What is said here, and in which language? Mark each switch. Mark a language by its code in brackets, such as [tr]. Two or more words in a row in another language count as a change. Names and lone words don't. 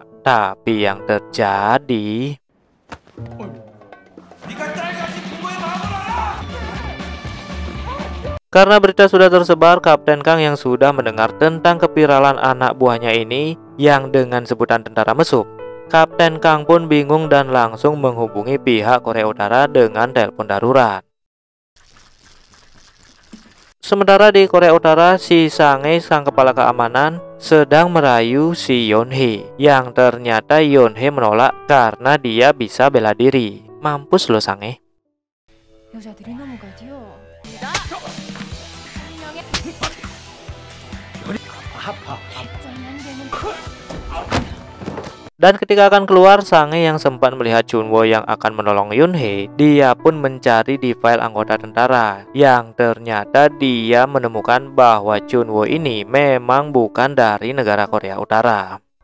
[id] Tapi yang terjadi, karena berita sudah tersebar, Kapten Kang yang sudah mendengar tentang keviralan anak buahnya ini yang dengan sebutan tentara mesum, Kapten Kang pun bingung dan langsung menghubungi pihak Korea Utara dengan telepon darurat. Sementara di Korea Utara, si Sange, sang kepala keamanan, sedang merayu si Yunhee, yang ternyata Yunhee menolak karena dia bisa bela diri. Mampus lo Sange. [ko] 여자들이 넘어가지요. [id] Dan ketika akan keluar, Sange yang sempat melihat Junwo yang akan menolong Yunhee, dia pun mencari di file anggota tentara, yang ternyata dia menemukan bahwa Junwo ini memang bukan dari negara Korea Utara.